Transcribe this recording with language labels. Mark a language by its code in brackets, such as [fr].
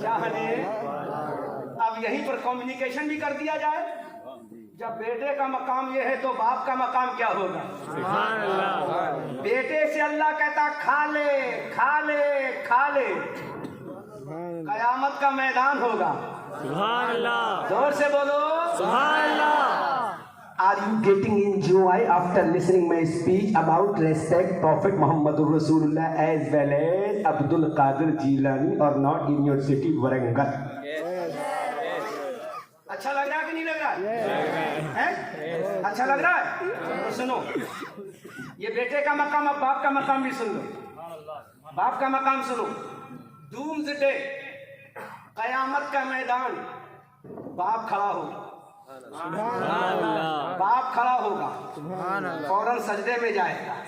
[ur] چاہنے۔ اب یہیں پر کمیونیکیشن بھی کر دیا جائے، جب بیٹے کا مقام یہ ہے تو باپ کا مقام کیا ہوگا؟ سبحان اللہ۔ بیٹے سے اللہ کہتا کھا لے کھا لے کھا لے، قیامت کا میدان ہوگا۔ سبحان اللہ، زور سے بولو سبحان اللہ۔ [en] Are you getting enjoy after listening my speech about respect Prophet Muhammad Rasulullah as well as Abdul Qadir Jilani or not in your city Warangal? [ur] اچھا لگ رہا ہے کہ نہیں لگ رہا ہے؟ اچھا لگ رہا ہے؟ تو سنو، یہ بیٹے کا مقام، اب باپ کا مقام بھی سن لو۔ باپ کا مقام سنو، ڈومز ڈے، قیامت کا میدان، باپ کھڑا ہوگا، باپ کھڑا ہوگا، فوراً سجدے میں جائے گا۔